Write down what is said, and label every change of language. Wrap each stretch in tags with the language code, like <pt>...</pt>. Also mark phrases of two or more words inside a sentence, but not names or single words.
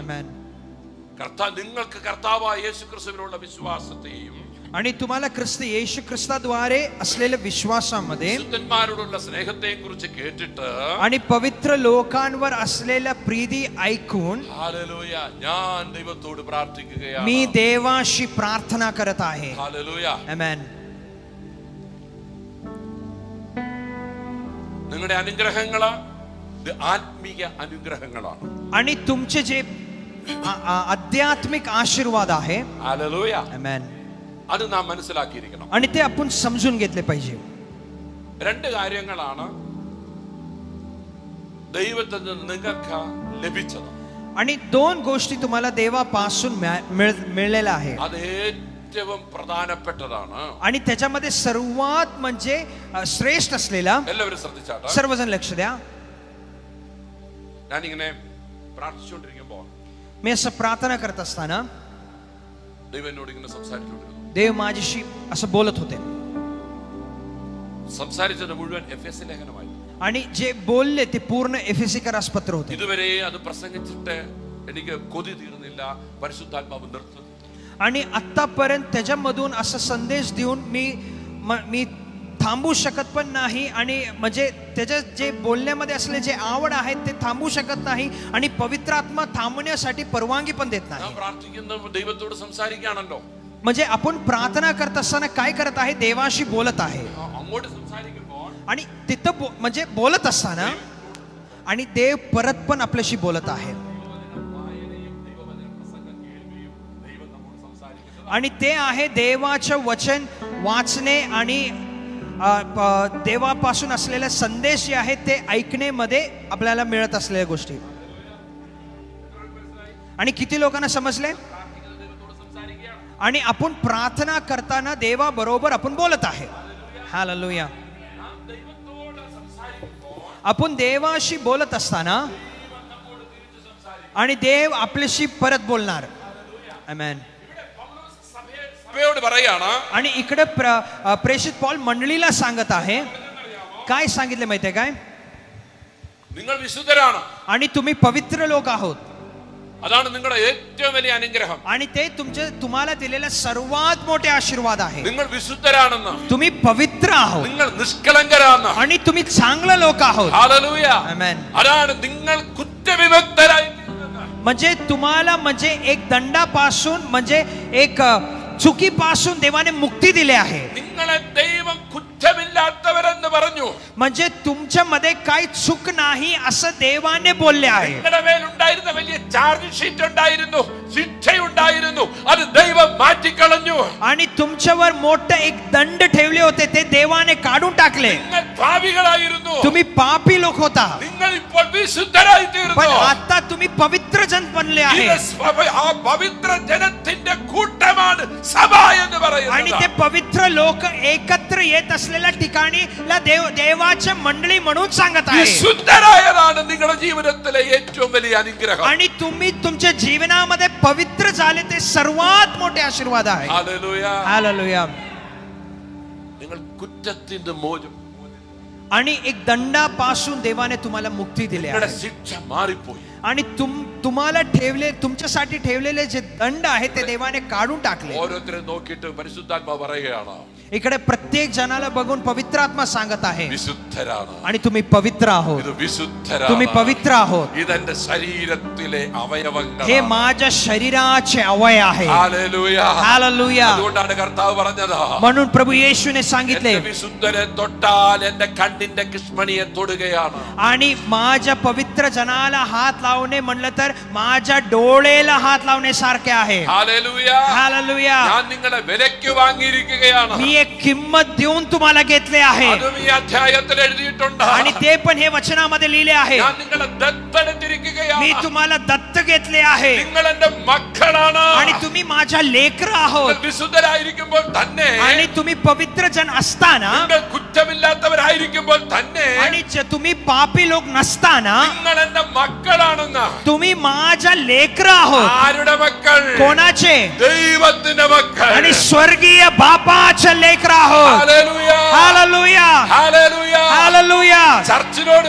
<ml>ഹല്ലേലൂയ.</ml> <mr>आमेन.</mr> <ml>നിങ്ങൾക്ക് കർത്താവായ യേശുക്രിസ്തുവിലുള്ള വിശ്വാസത്തെയും</ml> <mr>आणि तुम्हाला ख्रिस्त येशू ख्रिस्ताद्वारे असलेल्या विश्वासामध्ये</mr> <ml>വിശുദ്ധന്മാരോടുള്ള സ്നേഹത്തെയും കുറിച്ച് കേട്ടിട്ട്</ml> <mr>आणि पवित्र लोकांवर असलेल्या प्रीती ऐकून</mr> <ml>ഹല്ലേലൂയ ഞാൻ ദൈവത്തോട് പ്രാർത്ഥിക്കുകയാണ്.</ml> <mr>मी देवाशी प्रार्थना करत आहे.</mr> <ml>ഹല്ലേലൂയ.</ml> <mr>आमेन.</mr> <ml>നിങ്ങളുടെ അനുഗ്രഹങ്ങള് ആത്മീയ അനുഗ്രഹങ്ങളാണ്.</ml> <mr>आणि तुमचे जे आध्यात्मिक आशीर्वाद आहे.</mr> <ml>ഹല്ലേലൂയ.</ml> <mr>आमेन.</mr> <ml>അത് നാം മനസ്സിലാക്കിയിരിക്കണം.</ml> <mr>आणि ते आपण समजून घेतले पाहिजे.</mr> <ml>രണ്ട് കാര്യങ്ങളാണ് ദൈവത്തിൽ നിന്ന് നിങ്ങൾക്ക് ലഭിച്ചത്.</ml> <mr>आणि दोन गोष्टी तुम्हाला देवापासून मिळलेल्या आहेत.</mr> <ml>അത് ഏറ്റവും പ്രധാനപ്പെട്ടതാണ്.</ml> <mr>आणि त्याच्यामध्ये सर्वात म्हणजे श्रेष्ठ असलेला,</mr> <ml>എല്ലാവരും ശ്രദ്ധിച്ചാട്ടെ,</ml> <mr>सर्वजण लक्ष द्या.</mr> <ml>ഞാനിങ്ങനെ പ്രാർത്ഥിച്ചുകൊണ്ടിരിക്കുമ്പോൾ</ml> <mr>मी असं प्रार्थना करत असताना</mr> <ml>ദൈവം എന്നോട് ഇങ്ങനെ സംസാരിച്ചുകൊണ്ടിരുന്നു.</ml> <mr>देव माझ्याशी असं बोलत होते.</mr> <ml>സംസാരിച്ചത് മുഴുവൻ എഫെസി ലേഖനമായി.</ml> <mr>आणि जे बोलले ते पूर्ण एफेसीकरास पत्र होते.</mr> <ml>ഇതുവരെ അത് പ്രസംഗിച്ചിട്ട് എനിക്ക് കൊതി തീർന്നില്ല. പരിശുദ്ധാത്മാവ് നിർത്തുന്നു.</ml> <mr>आणि आतापर्यंत त्याच्यामधून असा संदेश देऊन मी थांबू शकत पण नाही. आणि म्हणजे त्याच्या जे बोलण्यामध्ये असले जे आवड आहेत ते थांबू शकत नाही. आणि पवित्र आत्मा थांबण्यासाठी परवानगी पण देत नाही.</mr> <ml>ഞാൻ പ്രാർത്ഥിക്കുന്ന ദൈവത്തോട് സംസാരിക്കുകയാണല്ലോ.</ml> <mr>म्हणजे आपण प्रार्थना करत असताना काय करत आहे, देवाशी बोलत आहे.</mr> <ml>അങ്ങോട്ട് സംസാരിക്കുമ്പോൾ</ml> <mr>आणि तिथं म्हणजे बोलत असताना आणि देव परत पण आपल्याशी बोलत आहे. आणि ते आहे देवाचं वचन वाचणे आणि देवापासून असलेले संदेश जे आहेत ते ऐकण्यामध्ये आपल्याला मिळत असलेल्या गोष्टी. आणि किती लोकांना समजले? आणि आपण प्रार्थना करताना देवा बरोबर आपण बोलत आहे. हालेलुया. आपण देवाशी बोलत असताना आणि देव आपल्याशी परत बोलणार. आमेन.</mr> <ml>സഭയോട് പറയാണ്.</ml> <mr>आणि इकडे प्रेषित पॉल मंडळीला सांगत आहे. काय सांगितले माहितीये काय?</mr> <ml>നിങ്ങൾ വിശുദ്ധരാണ്.</ml> <mr>आणि तुम्ही पवित्र लोक आहोत.</mr> <ml>അതാണ് നിങ്ങളുടെ ഏറ്റവും വലിയ അനുഗ്രഹം.</ml> <mr>आणि ते तुम्हाला दिलेला सर्वात मोठे आशीर्वाद आहे.</mr> <ml>നിങ്ങൾ വിശുദ്ധരാണെന്ന്,</ml> <mr>तुम्ही पवित्र आहोत</mr> <ml>നിങ്ങൾ നിഷ്കളങ്കരാണ്,</ml> <mr>आणि तुम्ही चांगले लोक आहोत.</mr> <ml>ഹല്ലേലൂയ.</ml> <mr>आमेन.</mr> <ml>അതാണ് നിങ്ങൾ കുറ്റവിമുക്തരായി.</ml> <mr>म्हणजे तुम्हाला म्हणजे एक दंडापासून म्हणजे एक चुकीपासून देवाने मुक्ती दिली आहे.</mr> <ml>നിങ്ങളെ ദൈവം കുറ്റമില്ലാത്തവരെന്ന് പറഞ്ഞു.</ml> <mr>म्हणजे तुमच्यामध्ये काही चूक नाही असं देवाने बोलले आहे.</mr> <ml>നിങ്ങളുടെ മേലുണ്ടായിരുന്ന വലിയ</ml> <en>charge sheet</en> <ml>ഉണ്ടായിരുന്നു, ശിക്ഷയുണ്ടായിരുന്നു, അത് ദൈവം മാറ്റിക്കളഞ്ഞു.</ml> <mr>आणि तुमच्यावर मोठं एक दंड ठेवले होते ते देवाने काढून टाकले.</mr> <ml>നിങ്ങൾ പാപികളായിരുന്നു,</ml> <mr>तुम्ही पापी लोक होता,</mr> <ml>നിങ്ങൾ ഇപ്പോൾ വിശുദ്ധരായി</ml> <mr>पण</mr> <ml>തീർന്നു.</ml> <mr>आता तुम्ही पवित्र जन बनले आहे.</mr> <ml>ആ പവിത്ര ജനത്തിന്റെ കൂട്ടമാണ് സഭ എന്ന്</ml> <mr>आणि</mr> <ml>പറയുന്നത്.</ml> <mr>ते पवित्र लोक एकत्र येत असलेल्या ठिकाणी देवाच्या मंडळी म्हणून सांगत आहे.</mr> <ml>വിശുദ്ധരായതാണ് നിങ്ങളുടെ ജീവിതത്തിലെ ഏറ്റവും വലിയ അനുഗ്രഹം.</ml> <mr>आणि तुम्ही तुमच्या जीवनामध्ये पवित्र झाले ते सर्वात मोठे आशीर्वाद आहे.</mr> <ml>ഹല്ലേലൂയ.</ml> <mr>हालेलुया.</mr> <ml>നിങ്ങൾ കുറ്റത്തിന്റെ മോചനം,</ml> <mr>आणि एक दंडापासून देवाने तुम्हाला मुक्ती दिली</mr> <ml>നിങ്ങളുടെ</ml> <mr>आहे.</mr> <ml>ശിക്ഷ മാറിപ്പോയി.</ml> <mr>आणि तुम्हाला तुमच्यासाठी ठेवलेले जे दंड आहे ते देवाने काढून टाकले.</mr> <ml>ഓരോരുത്തരെ നോക്കിയിട്ട് പരിശുദ്ധാത്മാവ് പറയുകയാണ്,</ml> <mr>इकडे प्रत्येक जनाला बघून पवित्र आत्मा सांगत आहे,</mr> <ml>വിശുദ്ധരാണ്.</ml> <mr>आणि तुम्ही पवित्र आहोत.</mr> <ml>ഇത് വിശുദ്ധരാണ്.</ml> <mr>तुम्ही पवित्र आहोत.</mr> <ml>ഇതെന്റെ ശരീരത്തിലെ അവയവങ്ങൾ.</ml> <mr>हे माझ्या शरीराचे अवय आहे.</mr> <ml>ഹല്ലേലൂയ.</ml> <mr>हालेलुया.</mr> <ml>അതുകൊണ്ടാണ് കർത്താവ് പറഞ്ഞത്,</ml> <mr>म्हणून प्रभू येशूने सांगितले,</mr> <ml>എന്റെ വിശുദ്ധനെ തൊട്ടാൽ എന്റെ കണ്ണിന്റെ കൃഷ്മണിയെ തൊടുകയാണ്.</ml> <mr>आणि माझ्या पवित्र जनाला हात लावणे म्हणलं तर माझ्या डोळेला हात लावणे सारखे आहे.</mr> <ml>ഹല്ലേലൂയ.</ml> <mr>हालेलुया.</mr> <ml>ഞാൻ നിങ്ങളെ വിലയ്ക്ക് വാങ്ങിയിരിക്കുകയാണ്.</ml> <mr>मी एक किंमत देऊन तुम्हाला घेतले आहे.</mr> <ml>അതും ഈ അധ്യായത്തിൽ എഴുതിയിട്ടുണ്ട്.</ml> <mr>आणि ते पण हे वचनामध्ये लिहिले आहे.</mr> <ml>ഞാൻ നിങ്ങളെ ദത്തെടുത്തിരിക്കുകയാണ്.</ml> <mr>मी तुम्हाला दत्त घेतले आहे.</mr> <ml>നിങ്ങൾ എന്റെ മക്കളാണ്.</ml> <mr>आणि तुम्ही माझ्या लेकर आहोत.</mr> <ml>നിങ്ങൾ വിശുദ്ധരായിരിക്കുമ്പോൾ തന്നെ,</ml> <mr>आणि तुम्ही पवित्र जन असताना,</mr> <ml>നിങ്ങൾ കുറ്റമില്ലാത്തവരായിരിക്കുമ്പോൾ തന്നെ,</ml> <mr>आणि तुम्ही पापी लोक नसताना</mr> <ml>നിങ്ങൾ എന്റെ മക്കളാണെന്ന്.</ml> <mr>तुम्ही माझ्या लेकर आहोत.</mr> <ml>ആരുടെ മക്കൾ?</ml> <mr>कोणाचे?</mr> <ml>ദൈവത്തിന്റെ മക്കൾ.</ml> <mr>आणि स्वर्गीय बापाचे लेकर आहोत.</mr> <ml>ഹല്ലേലൂയ.</ml> <mr>हालेलुया.</mr> <ml>ഹല്ലേലൂയ.</ml> <mr>हालेलुया.</mr> <ml>ചർച്ചിനോട് പറയുകയാ,</ml>